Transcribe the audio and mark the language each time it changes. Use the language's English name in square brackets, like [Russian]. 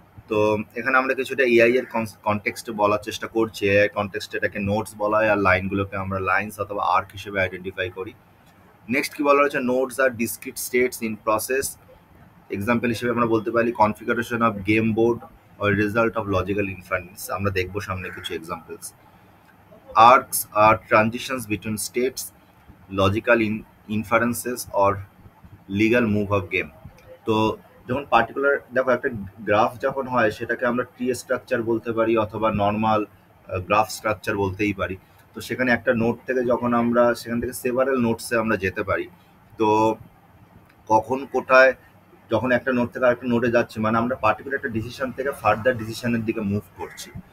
[Bangla] তো এখানে আমরা কিছুটা এআই এর কনটেক্সটে বলার চেষ্টা করছি, এআই কনটেক্সটে এটাকে নোটস বলা হয়, আর লাইনগুলোকে আমরা লাইন্স অথবা আর্ক হিসেবে আইডেন্টিফাই করি. [English] next [Bangla] কি বলা হয়েছে, [English] Nodes are discrete states in process. Example [Bangla] হিসেবে আমরা বলতে পারি [English] Configuration of game board or result of logical inference. [Bangla] আমরা দেখবো সামনে কিছু examples. [English] Arcs are transitions between states, logical inferences or legal move of game. [Bangla] তো যখন পার্টিকুলার, দেখো একটা গ্রাফ যখন হয় সেটাকে আমরা ট্রি স্ট্রাকচার বলতে পারি অথবা নর্মাল গ্রাফ স্ট্রাকচার বলতেই পারি. তো সেখানে একটা নোট থেকে যখন আমরা সেখান থেকে সেভারেল নোটসে আমরা যেতে পারি, তো কখন কোথায় যখন একটা নোট থেকে আরেকটা নোটে যাচ্ছি মানে আমরা পার্টিকুলার একটা ডিসিশন থেকে ফার্দার ডিসিশনের দিকে মুভ করছি.